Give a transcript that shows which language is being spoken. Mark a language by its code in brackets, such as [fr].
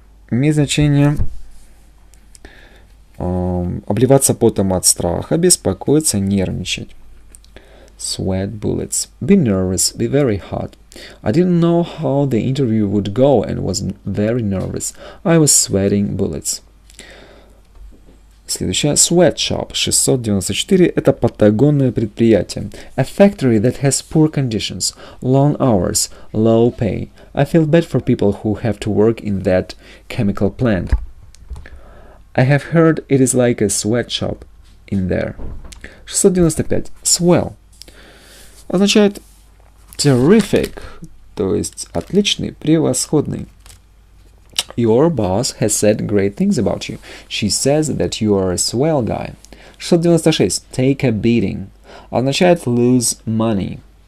[ru] Имеет значение обливаться потом от страха, беспокоиться, нервничать. [en] Sweat bullets. Be nervous, be very hot. I didn't know how the interview would go and was very nervous. I was sweating bullets. Следующее. Sweatshop. 694. [ru] Это патагонное предприятие. [en] A factory that has poor conditions, long hours, low pay. I feel bad for people who have to work in that chemical plant. I have heard it is like a sweatshop in there. 695. Swell. [ru] Означает terrific, то есть отличный, превосходный. [en] Your boss has said great things about you. She says that you are a swell guy. 696. Take a beating. [ru] Означает [en] lose money.